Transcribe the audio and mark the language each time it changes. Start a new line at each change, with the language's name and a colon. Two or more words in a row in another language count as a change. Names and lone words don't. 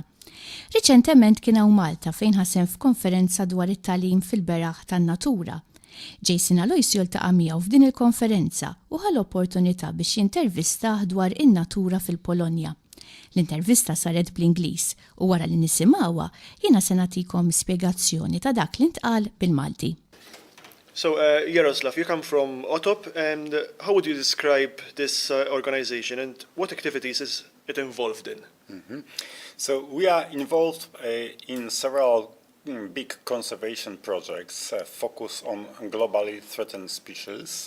Maltese: Riċentement kien hawn Malta fejn ħasem f'konferenza dwar it-tagħlim fil-beraħ tan-natura. Jason Alois jiltaqa' miegħu f'din il-konferenza u ħal opportunità biex jintervistah dwar in-natura fil-Polonja. L-intervista saret bl-Ingliż u wara li nisimgħuha jiena se nagħtikom spjegazzjoni ta' dak li ntqal bil-Malti.
English: So, Yaroslav, you come from OTOP, and how would you describe this organization and what activities is it involved in? Mm-hmm. So, we are involved in several big conservation projects focused on globally threatened species.